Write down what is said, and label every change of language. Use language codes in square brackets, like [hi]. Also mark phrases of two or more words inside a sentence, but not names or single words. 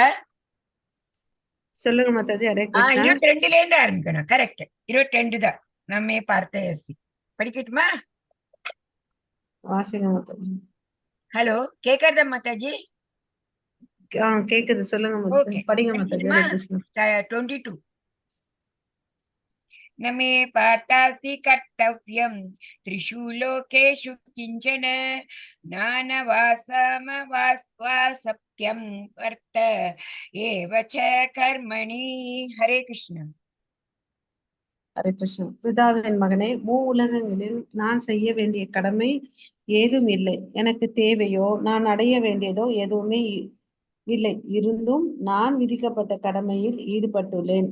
[ta] சொல்லுங்க மாதாஜி. ஹரே கிருஷ்ணா. 22ல இருந்து ஆரம்பிக்கணும். கரெக்ட், 22 தான். நம்ம பார்த்த எஸ்சி படிக்கட்டுமா? வாசிங்க மாதாஜி. ஹலோ, கேக்குறதா மாதாஜி? கேக்குது, சொல்லுங்க மாதாஜி. ஓகே, படிங்க மாதாஜி. ஹரே கிருஷ்ணா. 22. [sa] न मे पातासि कर्तव्यं त्रिषु लोकेषु किञ्चन नानवासमवासप्यं वर्त एव च कर्मणि. हरे कृष्ण. [ta] ஹரே கிருஷ்ணா. பிதாவின் மகனே, உலகங்களில் நான் செய்ய வேண்டிய கடமை ஏதும் இல்லை. எனக்கு தேவையோ நான் அடைய வேண்டியதோ எதுவுமே இல்லை. இருந்தும் நான் விதிக்கப்பட்ட கடமையில் ஈடுபட்டுள்ளேன்.